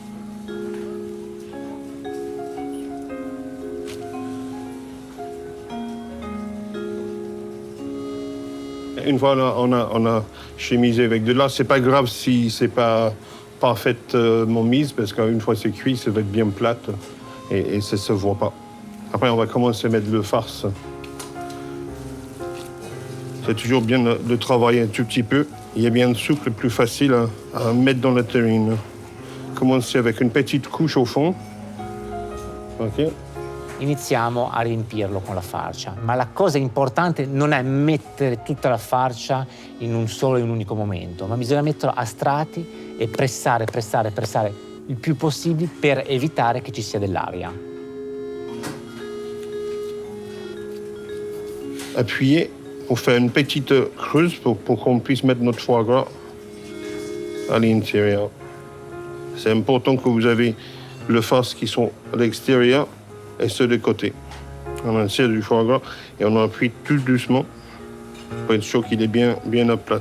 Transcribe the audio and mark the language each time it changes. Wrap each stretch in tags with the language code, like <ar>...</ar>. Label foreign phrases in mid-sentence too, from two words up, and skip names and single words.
<fr>Une fois on a chemisé avec de là, c'est pas grave si c'est pas parfaitement mise parce qu'une fois c'est cuit, ça va être bien plate et ça se voit pas. Après, on va commencer à mettre le farce. C'est toujours bien de travailler un tout petit peu. Il est bien souple, plus facile à mettre dans la terrine. Commencer avec une petite couche au fond. Ok.</fr> <it>Iniziamo a riempirlo con la farcia, ma la cosa importante non è mettere tutta la farcia in un unico momento, ma bisogna metterlo a strati e pressare il più possibile per evitare che ci sia dell'aria.</it> <fr>Appuyer pour faire une petite creuse pour qu'on puisse mettre notre foie gras à l'intérieur. C'est important que vous avez le farce qui sont à l'extérieur et ceux de côté. On insère du foie gras et on appuie tout doucement pour être sûr qu'il est bien à plat.</fr>